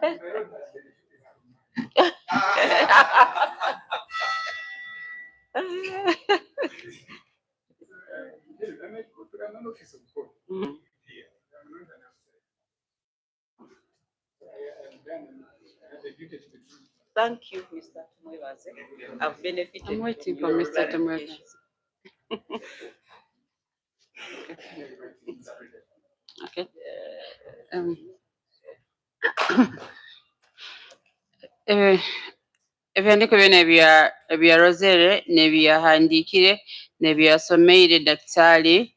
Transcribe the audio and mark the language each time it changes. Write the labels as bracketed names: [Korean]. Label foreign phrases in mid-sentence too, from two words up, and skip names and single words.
[English] Mm. Thank you, Mr. Tumwebaze. I've benefited. I'm waiting from for your Mr. Tumwebaze. clarifications. Okay. [Nyoro] Ebyandiko byona ebya Rosere ne byahandikire ne byasomeire daktari